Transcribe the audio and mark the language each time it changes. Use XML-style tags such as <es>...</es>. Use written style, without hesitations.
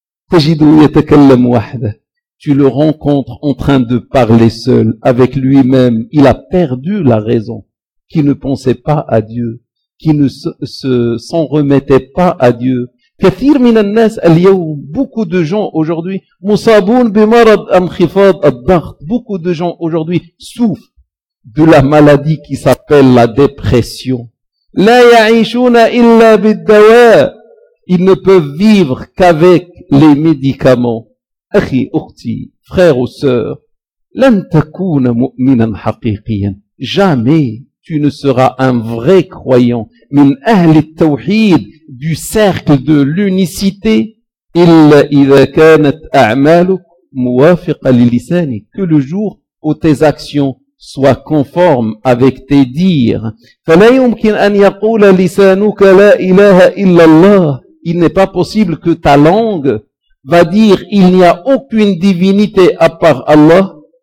<ar>تجده يتكلم وحده.</ar> <fr>Tu le rencontres en train de parler seul avec lui-même. Il a perdu la raison. Qui ne pensait pas à Dieu. Qui ne s'en remettait pas à Dieu.</fr> <ar>كثير من الناس اليوم.</ar> <fr>Beaucoup de gens aujourd'hui.</fr> <ar>مصابون بمرض انخفاض الضغط.</ar> <fr>Beaucoup de gens aujourd'hui souffrent. De la maladie qui s'appelle la dépression.</fr> <ar>لا يعيشون إلا بالدواء.</ar> <fr>Ils ne peuvent vivre qu'avec les médicaments.</fr> <ar>أخي أختي,</ar> <fr>frère ou sœur,</fr> <ar>لن تكون مؤمنا حقيقيا.</ar> <fr>Jamais tu ne seras un vrai croyant.</fr> <ar>من أهل التوحيد,</ar> <fr>du cercle de l'unicité.</fr> <ar>إلا إذا كانت أعمالك موافقة للسانك.</ar> <fr>Que le jour où tes actions soit conforme avec tes dires.</fr> <ar>فَلَا يُمْكِنْ أَنْ يَقُولَ لِسَانُكَ لَا إِلَهَ إِلَّا اللَّهِ</ar> <fr>Il n'est pas possible que ta langue va dire il n'y a aucune divinité à part Allah.</fr>